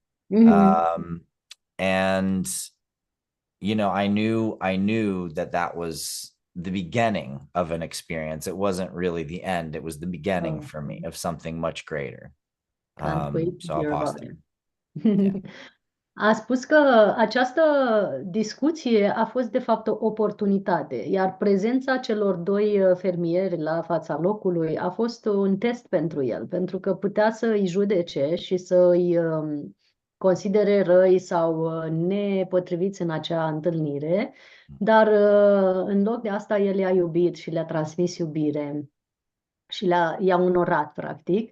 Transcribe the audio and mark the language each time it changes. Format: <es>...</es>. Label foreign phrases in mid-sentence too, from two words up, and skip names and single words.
<en>And I knew that was the beginning of an experience. It wasn't really the end. It was the beginning for me of something much greater. Can't wait to So I'll hear pause about there. it.</en> <ro>A spus că această discuție a fost de fapt o oportunitate, iar prezența celor doi fermieri la fața locului a fost un test pentru el, pentru că putea să îi judece și să îi considere răi sau nepotriviți în acea întâlnire, dar în loc de asta el i-a iubit și le-a transmis iubire și i-a onorat, practic.</ro>